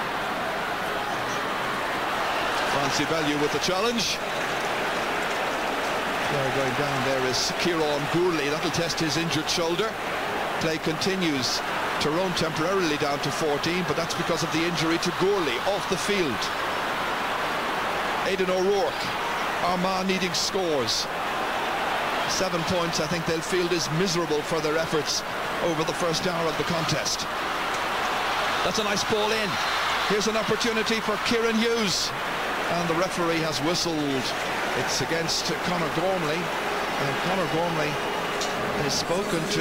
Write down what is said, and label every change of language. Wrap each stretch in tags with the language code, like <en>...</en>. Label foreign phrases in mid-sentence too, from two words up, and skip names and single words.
<en>Francie Bellew with the challenge. Going down there is Kieran Gourley. That'll test his injured shoulder. Play continues. Tyrone temporarily down to 14, but that's because of the injury to Gourley off the field. Aidan O'Rourke. Armagh needing scores. 7 points, I think they'll field is miserable for their efforts over the first hour of the contest. That's a nice ball in. Here's an opportunity for Kieran Hughes. And the referee has whistled. It's against Conor Gormley. And Conor Gormley is spoken to.</en>